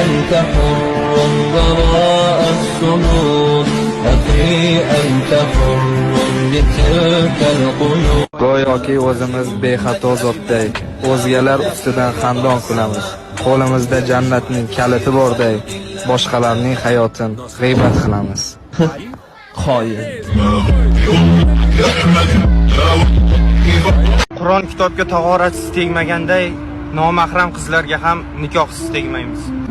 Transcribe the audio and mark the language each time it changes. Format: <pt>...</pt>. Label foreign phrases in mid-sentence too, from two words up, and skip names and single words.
<ar>أنت حر وراء السموم أخي أنت حر بتلك القلوب.</ar> <uz>Go'yoki o'zimiz bexato zotday, o'zgalar ustidan xandon qilamiz. Qo'limizda jannatning kaliti borday, boshqalarning hayotin g'iybat qilamiz. Qoyil. Qur'on kitobga tahoratsiz tegmaganday, nomahram qizlarga ham nikohsiz tegmaymiz.</uz>